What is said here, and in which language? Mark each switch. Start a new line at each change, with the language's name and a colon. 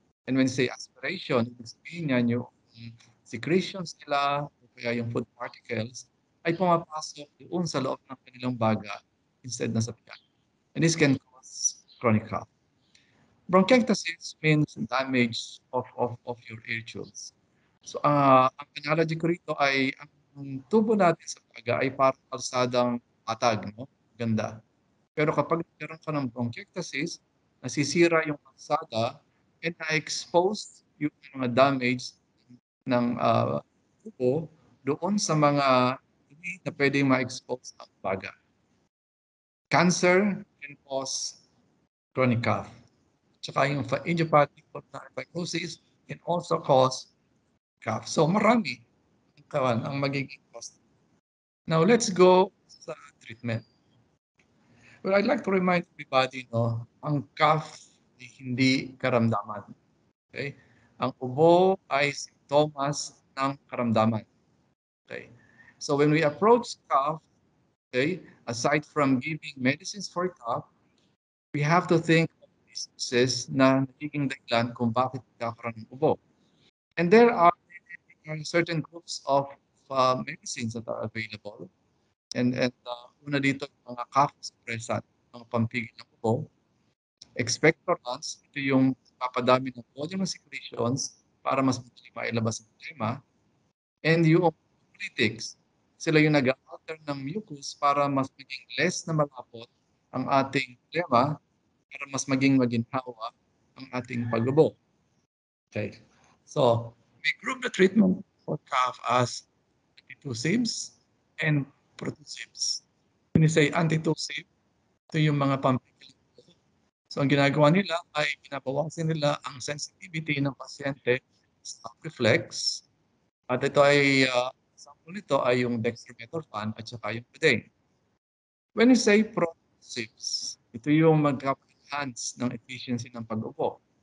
Filipino: And
English: when you say
Filipino: aspiration, ibig sabihin yan yung secretions nila, o kaya yung food particles, ay pumapasok doon sa loob ng kanilang baga instead na sa tiyan.
English: And this can cause chronic cough. Bronchiectasis means damage of your air tubes.
Filipino: So, ang analogy ko rito ay ang tubo natin sa baga ay parang kalsadang patag, no? Ganda. Pero kapag nagkaroon ka ng bronchiectasis, nasisira yung kalsada and na-expose yung mga damage ng tubo doon sa mga hindi na pwedeng ma-expose ang baga.
English: Cancer can cause chronic cough.
Filipino: Tsaka yung
English: idiopathic pulmonary fibrosis can also cause cough.
Filipino: So marami ang magiging cause.
English: Now let's go
Filipino: sa treatment.
English: Well, I'd like to remind everybody, no,
Filipino: ang cough ay hindi karamdaman.
English: Okay?
Filipino: Ang ubo ay simptomas ng karamdaman.
English: Okay? So when we approach cough, okay, aside from giving medicines for cough, we have to think of diseases
Filipino: na nagiging dahilan kung bakit nagkakaroon ng ubo.
English: And there are certain groups of medicines that are available.
Filipino: And una dito, mga cough suppressant, mga pampigil ng ubo. Expectorants, ito yung papadami ng volume ng secretions para mas madali mailabas ang problema. And yung mucolytics, sila yung nag-alter ng mucus para mas maging less na malapot ang ating problema, para mas maging maginhawa ang ating pag-ubo. Okay.
English: So, we group the treatment for cough as antitussives and pertussives. When you say
Filipino: antitussive, ito yung mga pampigil. So, ang ginagawa nila ay pinabawasan nila ang sensitivity ng pasyente sa reflex. At ito ay, example nito ay yung dextromethorphan at saka yung Codeine.
English: When you say
Filipino: pertussives, ito yung mag-enhance ng efficiency ng pag-ubo.